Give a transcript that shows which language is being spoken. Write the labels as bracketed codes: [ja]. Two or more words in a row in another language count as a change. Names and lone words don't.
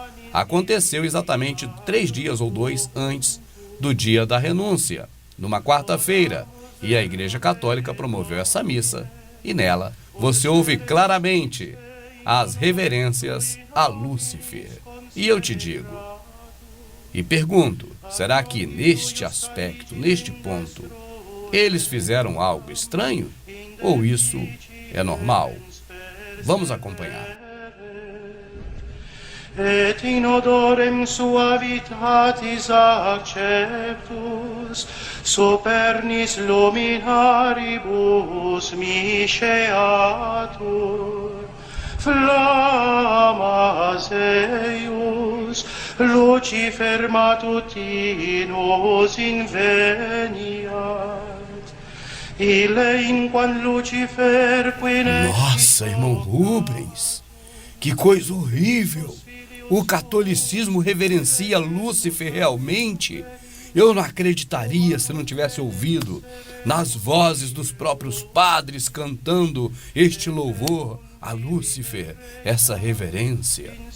[pt] Aconteceu exatamente 3 dias ou 2 antes do dia da renúncia, numa quarta-feira, e a Igreja Católica promoveu essa missa, e nela você ouve claramente as reverências a Lúcifer. E eu te digo, e pergunto, será que neste aspecto, neste ponto, eles fizeram algo estranho? Ou isso é normal? Vamos acompanhar. [la] Et in odorem suavitatis acceptus supernis luminaribus misceatur flammas eius Lucifer matutinus inveniat ille inquam Lucifer [pt] Nossa, irmão Rubens, que coisa horrível! O catolicismo reverencia Lúcifer realmente? Eu não acreditaria se não tivesse ouvido nas vozes dos próprios padres cantando este louvor a Lúcifer, essa reverência.